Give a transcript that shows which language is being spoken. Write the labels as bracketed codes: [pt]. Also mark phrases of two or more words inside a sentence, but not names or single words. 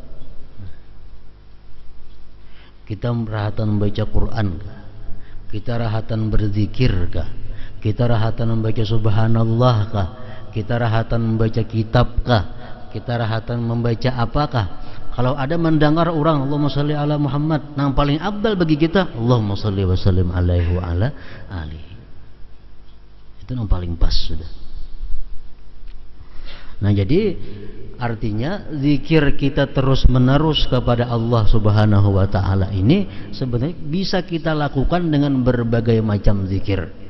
[id] Kita rahatan membaca Quran kah? Kita rahatan berzikir kah? Kita rahatan membaca subhanallah kah? Kita rahatan membaca kitab kah? Kita rahatan membaca apakah? Kalau ada mendengar orang [ar] Allahumma shalli ala Muhammad, [id] yang paling abdal bagi kita [ar] Allahumma shalli wa sallim alaihi wa ala alihi. [id] Itu yang paling pas sudah. Nah, jadi artinya zikir kita terus menerus kepada Allah [ar] Subhanahu wa taala [id] ini sebenarnya bisa kita lakukan dengan berbagai macam zikir.